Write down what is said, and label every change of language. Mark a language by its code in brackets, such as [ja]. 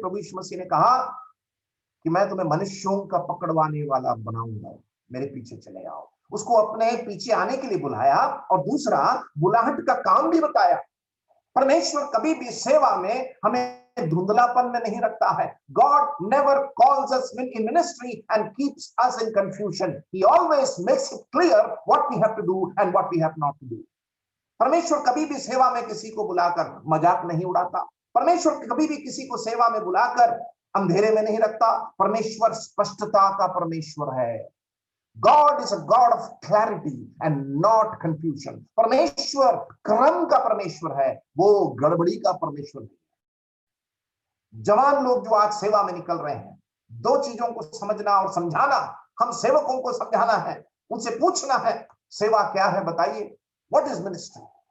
[hi] प्रभु यीशु मसीह ने कहा कि मैं तुम्हें मनुष्यों का पकड़वाने वाला बनाऊंगा, मेरे पीछे चले आओ। उसको अपने पीछे आने के लिए बुलाया और दूसरा बुलाहट का काम भी बताया। परमेश्वर कभी भी सेवा में हमें धुंधलापन में नहीं रखता है। [en] God never calls us in ministry and keeps us in confusion. He always makes it clear what we have to do and what we have not to do. [hi] परमेश्वर कभी भी सेवा में किसी को बुलाकर मजाक नहीं उड़ाता। परमेश्वर कभी भी किसी को सेवा में बुलाकर अंधेरे में नहीं रखता। परमेश्वर स्पष्टता का परमेश्वर है। [en] God is a God of clarity and not confusion. [hi] परमेश्वर क्रम का परमेश्वर है, वो गड़बड़ी का परमेश्वर है। जवान लोग जो आज सेवा में निकल रहे हैं, दो चीजों को समझना और समझाना, हम सेवकों को समझाना है, उनसे पूछना है सेवा क्या है, बताइए, [en] What is ministry.